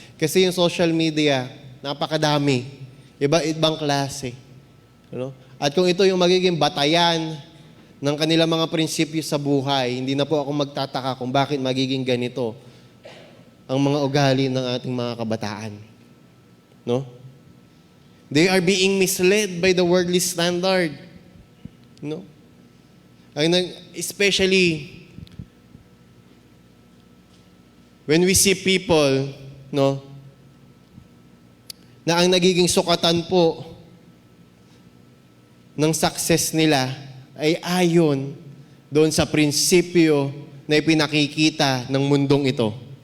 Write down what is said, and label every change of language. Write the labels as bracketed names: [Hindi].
[Filipino] Kasi yung social media, napakadami. Iba-ibang klase. At kung ito yung magiging batayan ng kanilang mga prinsipyo sa buhay, hindi na po ako magtataka kung bakit magiging ganito ang mga ugali ng ating mga kabataan. No? [English] They are being misled by the worldly standard. No? Especially when we see people, [Filipino] na ang nagiging sukatan po ng success nila ay ayon doon sa prinsipyo na ipinakikita ng mundong ito.